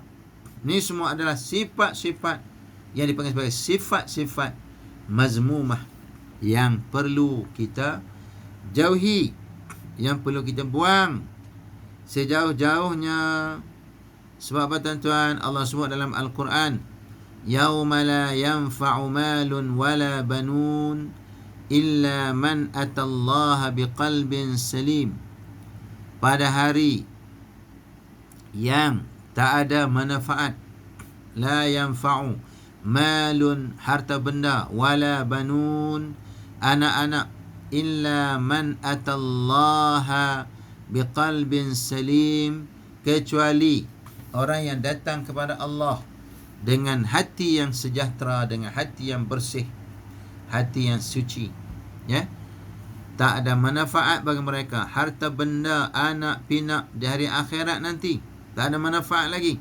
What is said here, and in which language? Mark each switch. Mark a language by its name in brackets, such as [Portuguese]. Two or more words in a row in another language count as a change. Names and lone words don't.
[Malay] Ni semua adalah sifat-sifat yang dipanggil sebagai sifat-sifat mazmumah, yang perlu kita jauhi, yang perlu kita buang sejauh-jauhnya. Sebab apa tuan-tuan? Allah sebut dalam Al-Quran, [Arabic] يوم لا ينفع مال ولا بنون إلا من أتى الله بقلب سليم. [Malay] Pada hari yang tak ada manfaat, [Arabic] لا ينفع مال, [Malay] harta benda, [Arabic] ولا بنون, [Malay] anak-anak, [Arabic] إلا من أتى الله بقلب سليم, [Malay] kecuali orang yang datang kepada Allah dengan hati yang sejahtera, dengan hati yang bersih, hati yang suci. Ya, tak ada manfaat bagi mereka harta benda, anak pinak di hari akhirat nanti, tak ada manfaat lagi.